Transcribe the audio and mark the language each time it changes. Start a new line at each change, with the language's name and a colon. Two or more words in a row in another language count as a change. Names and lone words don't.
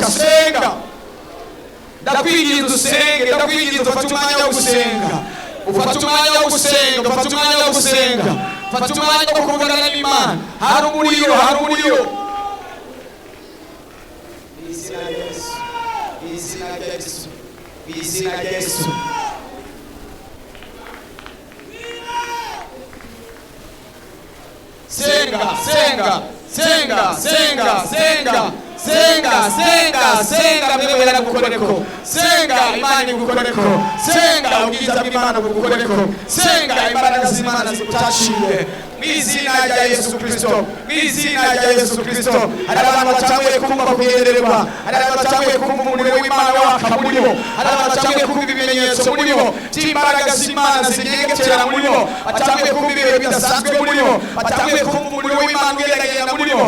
Kinyarwanda: Senga, ndakwinginze usenge, ndakwinginze ufate umwanya wo gusenga, ufate umwanya wo gusenga, ufate umwanya wo gusenga, ufate umwanya wo kuvugana n'Imana. Hari umuriro, hari umuriro. Izina rya Yesu, izina rya Yesu, izina rya Yesu. Senga, senga, senga, senga, senga, senga, senga, senga. Mbebera gukoreko, senga Imana igukoreko, senga ubwiza bw'Imana bugukoreko, senga imbaraga z'Imana zigutaciye. Mu izina rya Yesu Kristo, mu izina rya Yesu Kristo. Hari abantu batanguye kumva kugendererwa, hari abantu batanguye kumva umuriro w'Imana waka muri bo, hari abantu batanguye kumva ibimenyetso muri bo by'imbaraga z'Imana zigengetera muri bo, batanguye kumva ibihe bidasanzwe muri bo, batanguye kumva umuriro w'Imana ugerageza muri bo.